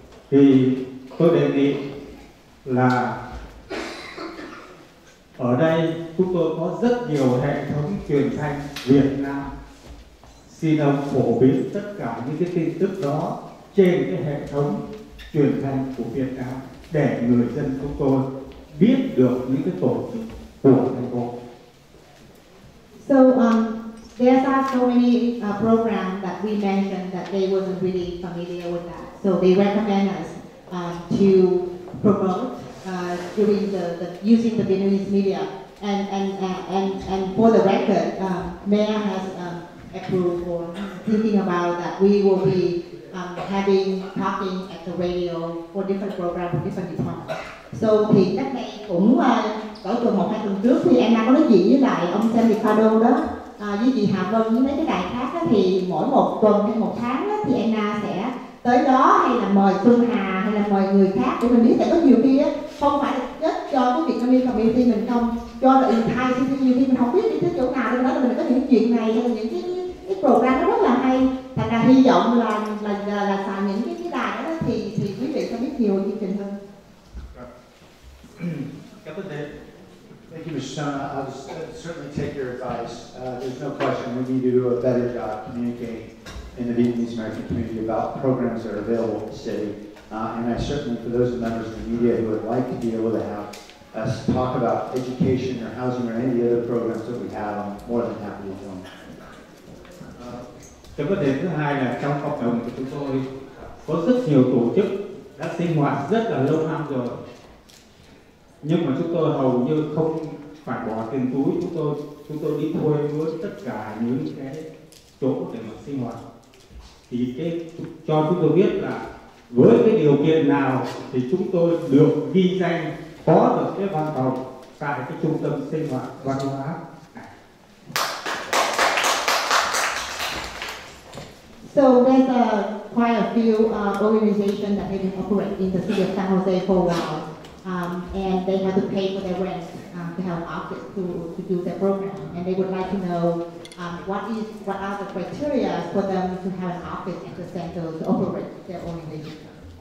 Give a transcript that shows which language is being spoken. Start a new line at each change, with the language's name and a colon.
Vietnamese: Thì tôi đề nghị là ở đây chúng tôi có rất nhiều hệ thống truyền thanh Việt Nam. Xin ông phổ biến tất cả những cái tin tức đó trên cái hệ thống truyền thanh của Việt Nam để người dân chúng tôi biết được những cái tổ chức của thành phố.
English: So there are so many programs that we mentioned that they wasn't really familiar with that. So they recommend us to promote during the using the Vietnamese media. And for the record, Mayor has approved or thinking about that we will be talking at the radio for different programs for different departments. So
Vietnamese: thì cách đây cũng cỡ tuần 1-2 tuần trước thì em đã có nói chuyện với lại ông Liccardo đó, với chị Hà Vân với mấy cái đài khác đó, thì mỗi một tuần hay một tháng đó, thì Anna sẽ tới đó hay là mời Xuân Hà hay là mời người khác để mình biết. Tại có nhiều khi á không phải là kết cho cái
English: Vietnamese community
Vietnamese: mình không cho được thay, nhiều khi mình không biết đi tới chỗ nào, nên đó là mình có những chuyện này hay là những cái program nó rất là hay, thành thành ra hy vọng là xài những cái đài đó thì quý vị sẽ biết nhiều chương trình hơn.
English: Thank you, Mr. Stone. I'll certainly take your advice. There's no question we need to do a better job communicating in the Vietnamese American community about programs that are available in the city. And I certainly, for those members of the media who would like to be able to have us talk about education or housing or any of the other programs that we have, I'm more than happy to join.
Vietnamese: Cái vấn đề thứ hai là trong cộng đồng của chúng tôi có rất nhiều tổ chức đã sinh hoạt rất là lâu năm rồi, nhưng mà chúng tôi hầu như không phải bỏ tiền túi, chúng tôi đi thuê mướn tất cả những cái chỗ để mà sinh hoạt. Thì cho chúng tôi biết là với cái điều kiện nào thì chúng tôi được ghi danh có được cái văn phòng tại cái trung tâm sinh hoạt văn hóa.
English: So there's quite a few organizations that maybe operate in the city of San Jose for a while, and they have to pay for their rent to have an office to do their program, and they would like to know what are the criteria for them to have an office at the center to operate their organization.